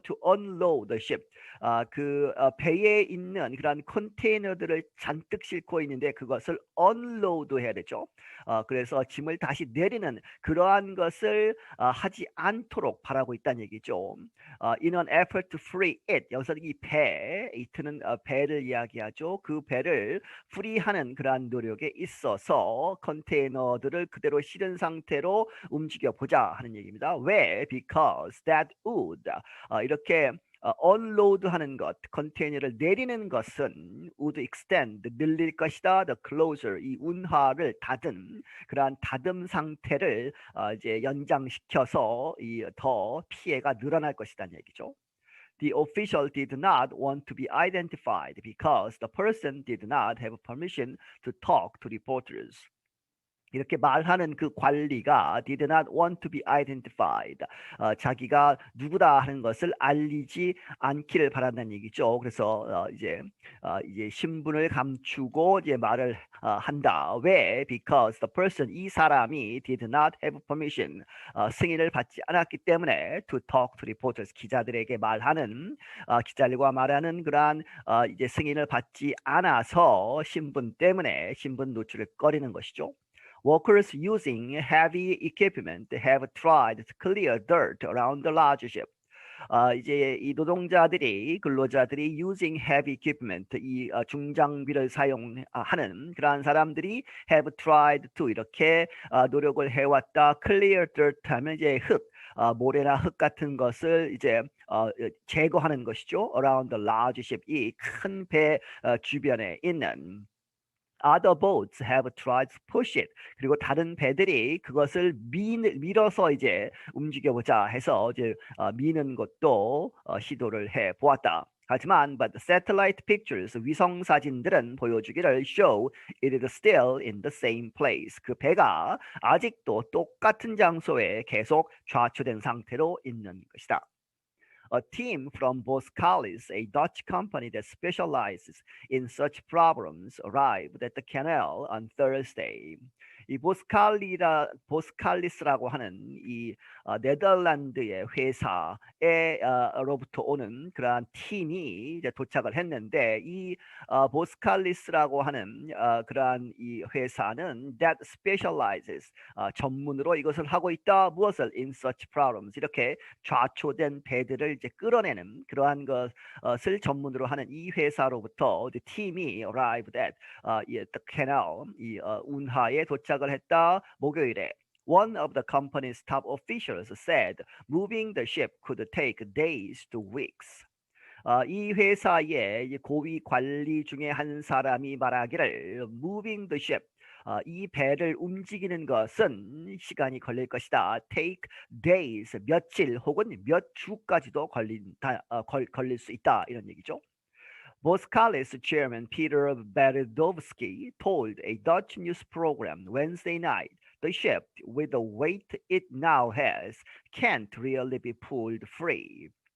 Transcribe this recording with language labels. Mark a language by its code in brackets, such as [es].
[en] To unload the ship [ko] 그 배에 있는 그런 컨테이너들을 잔뜩 싣고 있는데 그것을 unload 해야 되죠. 그래서 짐을 다시 내리는 그러한 것을 하지 않도록 바라고 있다는 얘기죠. [en] In an effort to free it [ko] 여기서 이 배, it는 배를 이야기하죠. 그 배를 프리하는 그러한 노력에 있어서 컨테이너들을 그대로 실은 상태로 움직여 보자 하는 얘기입니다. 왜? [en] Because that would [ko] 이렇게 unload 하는 것, 컨테이너를 내리는 것은 [en] would extend, [ko] 늘릴 것이다. [en] The closure, [ko] 이 운하를 닫은 그러한 닫음 상태를 이제 연장시켜서 이 더 피해가 늘어날 것이라는 얘기죠. [en] The official did not want to be identified because the person did not have permission to talk to reporters. [ko] 이렇게 말하는 그 관리가 [en] did not want to be identified. [ko] 자기가 누구다 하는 것을 알리지 않기를 바란다는 얘기죠. 그래서 이제 신분을 감추고 이제 말을 한다. 왜? [en] Because the person [ko] 이 사람이 [en] did not have permission [ko] 승인을 받지 않았기 때문에 [en] to talk to reporters [ko] 기자들에게 말하는 기자들과 말하는 그러한 이제 승인을 받지 않아서 신분 때문에 신분 노출을 꺼리는 것이죠. [en] Workers using heavy equipment have tried to clear dirt around the large ship. [ko] 이제 이 노동자들이 근로자들이 [en] using heavy equipment [ko] 이 중장비를 사용하는 그러한 사람들이 [en] have tried to [ko] 이렇게 노력을 해왔다. [en] clear dirt [ko] 하면 이제 흙 모래나 흙 같은 것을 이제 제거하는 것이죠. [en] around the large ship [ko] 이 큰 배 주변에 있는 [en] Other boats have tried to push it. [ko] 그리고 다른 배들이 그것을 밀어서 이제 움직여보자 해서 이제 미는 것도 시도를 해 보았다. 하지만 [en] but the satellite pictures [ko] 위성 사진들은 보여주기를 [en] show it is still in the same place. [ko] 그 배가 아직도 똑같은 장소에 계속 좌초된 상태로 있는 것이다. [en] A team from Boskalis, a Dutch company that specializes in such problems, arrived at the canal on Thursday. [ko] 이 보스칼리스라고 하는 이 네덜란드의 회사에로부터 오는 그러한 팀이 이제 도착을 했는데 이 보스칼리스라고 하는 그러한 이 회사는 [en] that specializes [ko] 전문으로 이것을 하고 있다. 무엇을? [en] In such problems [ko] 이렇게 좌초된 배들을 이제 끌어내는 그러한 것을 전문으로 하는 이 회사로부터 이제 팀이 [en] arrived at the canal [ko] 이 운하에 도착을 했다. 목요일에 [en] One of the company's top officials said moving the ship could take days to weeks. [ko] 이 회사의 고위 관리 중에 한 사람이 말하기를 [en] moving the ship [ko] 이 배를 움직이는 것은 시간이 걸릴 것이다. [en] Take days [ko] 며칠 혹은 몇 주까지도 걸릴 수 있다 이런 얘기죠. [en] Boskalis chairman Peter Berezovsky told a Dutch news program Wednesday night the ship, with the weight it now has, can't really be pulled free.